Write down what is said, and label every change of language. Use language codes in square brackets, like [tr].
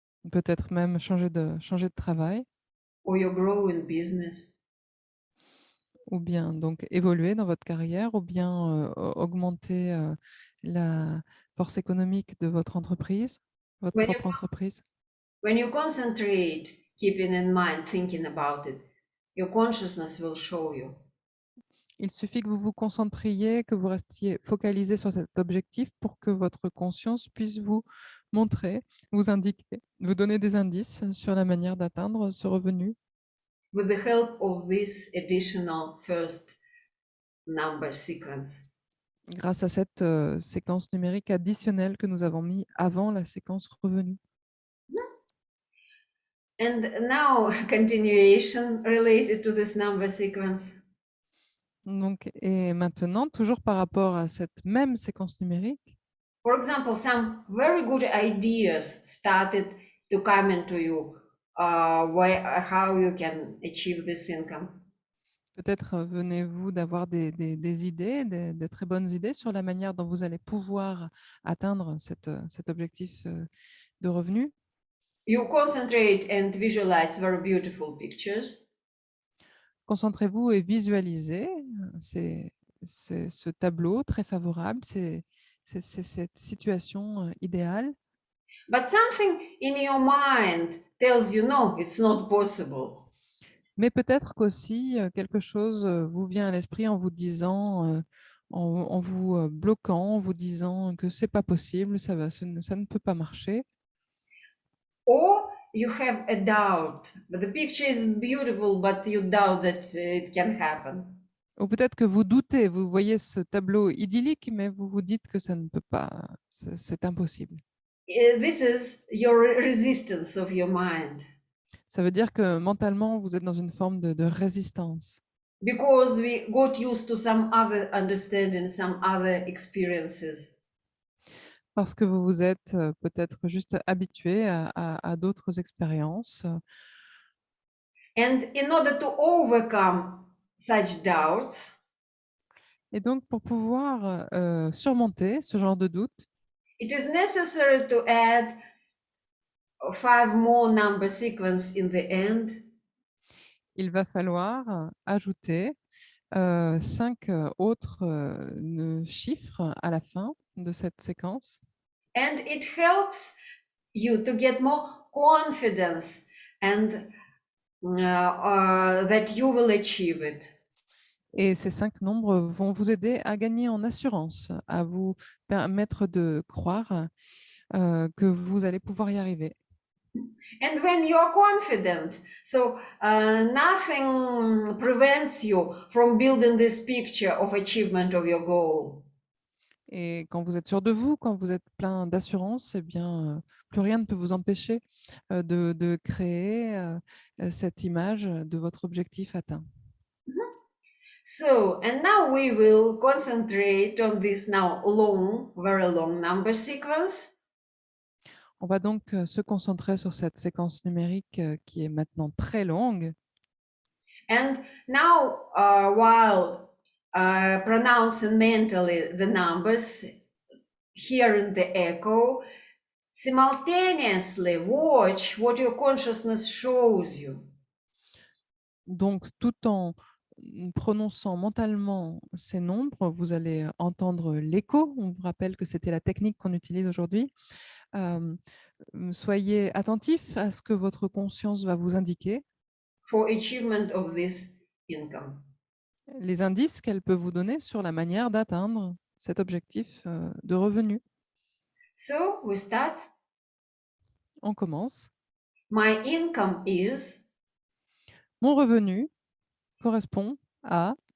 [fr] Peut-être même changer de travail, [en] or your growing business. [fr] ou bien donc évoluer dans votre carrière, ou bien augmenter la force économique de votre entreprise, votre [en] When [fr] propre entreprise. [en] When you concentrate, keeping in mind, thinking about it, your consciousness will show you. [fr] Il suffit que vous vous concentriez, que vous restiez focalisé sur cet objectif pour que votre conscience puisse vous montrer, vous indiquer, vous donner des indices sur la manière d'atteindre ce revenu [en] With the help of this additional first number sequence. [fr] grâce à cette séquence numérique additionnelle que nous avons mis avant la séquence revenu. [en] And now, continuation related to this number sequence. [fr] Donc, et maintenant, toujours par rapport à cette même séquence numérique, [en] For example, some very good ideas started to come into you, how you can achieve this income. [fr] peut-être venez-vous d'avoir des idées, de très bonnes idées sur la manière dont vous allez pouvoir atteindre cet objectif de revenu. [en] You concentrate and visualize very beautiful pictures. [fr] Concentrez-vous et visualisez ce tableau très favorable, c'est cette situation idéale. [en] But something in your mind tells you, no, it's not possible. [fr] Mais peut-être qu'aussi quelque chose vous vient à l'esprit en vous disant, en vous bloquant, en vous disant que c'est pas possible, ça ne peut pas marcher. [en] Or you have a doubt, but the picture is beautiful, but you doubt that it can happen. [fr] Ou peut-être que vous doutez, vous voyez ce tableau idyllique, mais vous vous dites que ça ne peut pas, c'est impossible. [en] This is your resistance of your mind. [fr] Ça veut dire que mentalement, vous êtes dans une forme de résistance. [en] Because we got used to some other understanding, some other experiences. [fr] Parce que vous vous êtes peut-être juste habitué à d'autres expériences. [en] And in order to overcome such doubts, [fr] Et donc, pour pouvoir surmonter ce genre de doute, [en] it is necessary to add 5 more number sequence in the end. [fr] il va falloir ajouter 5 autres chiffres à la fin de cette séquence. [en] And it helps you to get more confidence and that you will achieve it. [fr] Et ces 5 nombres vont vous aider à gagner en assurance, à vous permettre de croire que vous allez pouvoir y arriver. [en] And when you are confident, so nothing prevents you from building this picture of achievement of your goal. [fr] Et quand vous êtes sûr de vous, quand vous êtes plein d'assurance, eh bien, plus rien ne peut vous empêcher de créer cette image de votre objectif atteint. [en] So, and now we will concentrate on this now long, very long number sequence. [fr] On va donc se concentrer sur cette séquence numérique qui est maintenant très longue. [en] And now, while pronouncing mentally the numbers, hearing the echo, simultaneously watch what your consciousness shows you. [fr] Donc, tout en prononçant mentalement ces nombres, vous allez entendre l'écho. On vous rappelle que c'était la technique qu'on utilise aujourd'hui. Soyez attentif à ce que votre conscience va vous indiquer, [en] for achievement of this income. [fr] les indices qu'elle peut vous donner sur la manière d'atteindre cet objectif de revenu. [en] So we start. [fr] On commence. [en] My income is [fr] Mon revenu correspond à